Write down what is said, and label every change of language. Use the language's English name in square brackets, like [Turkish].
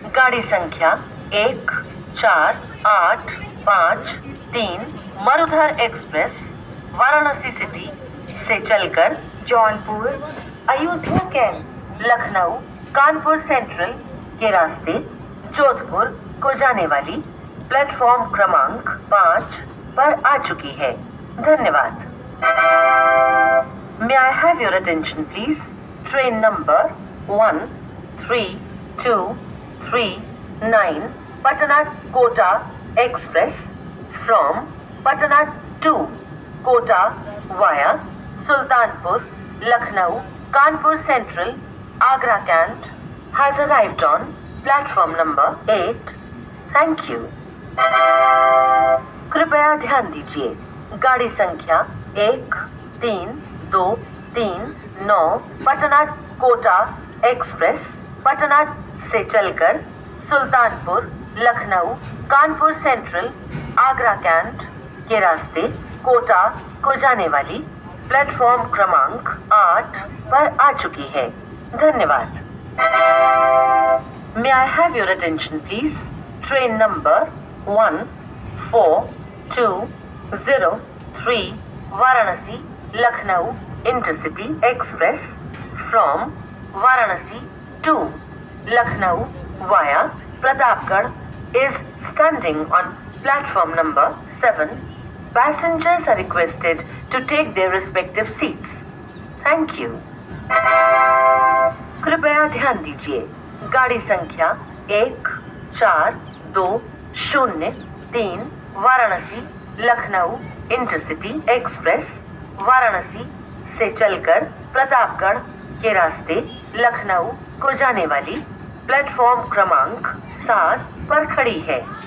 [Hindi] गाड़ी संख्या 148553 Marudhar express Varanasi city से चलकर जौनपुर, अयोध्या कैंट, लखनऊ, कानपुर सेंट्रल के रास्ते जोधपुर को जाने वाली प्लेटफॉर्म क्रमांक 5 पर आ चुकी है। धन्यवाद। [English] May I have your attention please? Train number 13239 Patna Kota Express from Patna to Kota via Sultanpur, Lucknow, Kanpur Central, Agra Cant has arrived on platform number 8. Thank you. [Hindi] कृपया ध्यान दीजिए, गाड़ी संख्या 13239 पटना कोटा एक्सप्रेस पटना से चलकर सुल्तानपुर, लखनऊ, कानपुर सेंट्रल, आगरा कैंट के रास्ते कोटा को जाने वाली प्लेटफॉर्म क्रमांक 8 पर आ चुकी है। धन्यवाद। [English] May I have your attention please? Train number 14203 Varanasi Lucknow Intercity Express from Varanasi to Lucknow via Pratapgarh is standing on platform number 7. Passengers are requested to take their respective seats. Thank you. [Hindi] कृपया ध्यान दीजिए, गाड़ी संख्या 142003 Varanasi Lucknow intercity express Varanasi से चलकर प्रतापगढ़ के रास्ते लखनऊ को जाने वाली प्लेटफॉर्म क्रमांक 7 पर खड़ी है।